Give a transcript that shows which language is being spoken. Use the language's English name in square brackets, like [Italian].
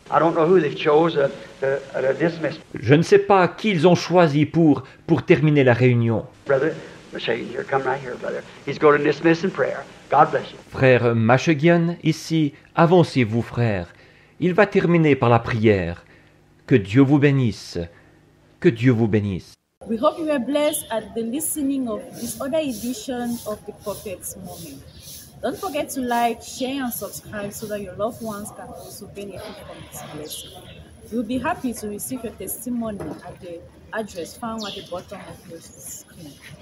[English] I don't know who they've chose to dismiss. [French] Je ne sais pas qui ils ont choisi pour terminer la réunion. [English] Brother, here, come right here, brother. He's going to dismiss in prayer. God bless you. [French] Frère Machegian, ici, avancez-vous, frère. Il va terminer par la prière. Que Dieu vous bénisse. Que Dieu vous bénisse. [English] We hope you were blessed at the listening of this other edition of the Prophet's Moment. Don't forget to like, share, and subscribe so that your loved ones can also benefit from this blessing. We'll be happy to receive your testimony at the address found at the bottom of your screen.